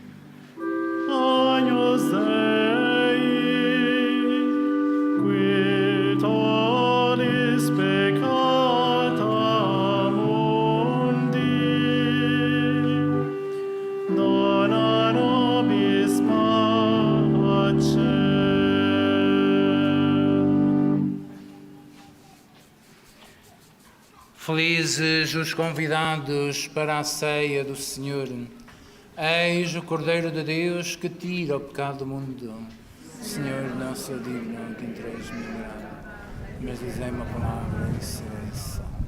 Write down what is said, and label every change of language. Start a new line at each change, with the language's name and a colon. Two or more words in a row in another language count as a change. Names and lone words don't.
Latin: Agnus Dei, qui tollis peccata mundi, dona nobis pace.
Portuguese: Felizes os convidados para a ceia do Senhor. Eis o Cordeiro de Deus que tira o pecado do mundo. Senhor, não sou digno que entreis no meu morada, mas dizei uma palavra e serei salvo.